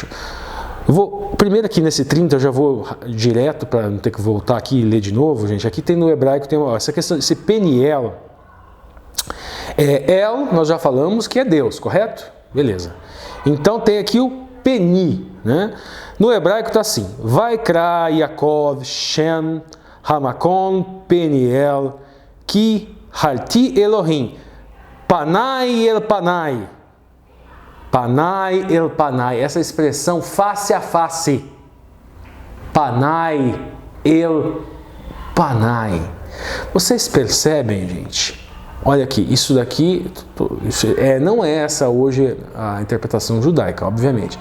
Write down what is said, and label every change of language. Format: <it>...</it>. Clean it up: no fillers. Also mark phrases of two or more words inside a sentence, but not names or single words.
<pt>Eu vou, primeiro aqui nesse 30, eu já vou direto para não ter que voltar aqui e ler de novo, gente. Aqui tem no hebraico, tem essa questão, esse Peniel. El, nós já falamos que é Deus, correto? Beleza. Então tem aqui o Peni, né? No hebraico está assim:</pt> <he>ויקרא יעקב שם המקום פניאל כי ראיתי אלוהים פנים אל פנים. פנים אל פנים,</he> <pt>essa expressão face a face.</pt> <he>פנים אל פנים.</he> <pt>Vocês percebem, gente? Olha aqui, isso daqui não é essa hoje a interpretação judaica, obviamente.</pt>